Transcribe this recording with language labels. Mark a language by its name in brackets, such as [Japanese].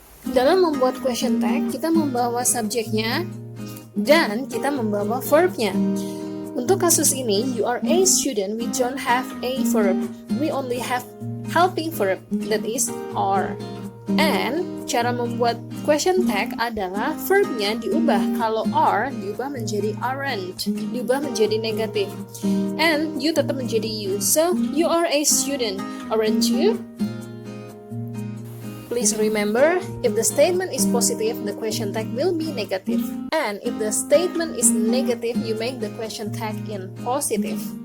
[Indonesian] Dalam membuat question tag, kita membawa subjeknya dan kita membawa verbnya. Untuk kasus ini, [English] you are a student, we don't have a verb. We only have helping verb, that is are. [Indonesian] And cara membuat question tag adalah verbnya diubah. Kalau are, diubah menjadi aren't, diubah menjadi negatif. [English] And you [Indonesian] tetap menjadi [English] you. So, you are a student, aren't you? Please remember, if the statement is positive, the question tag will be negative. And if the statement is negative, you make the question tag in positive.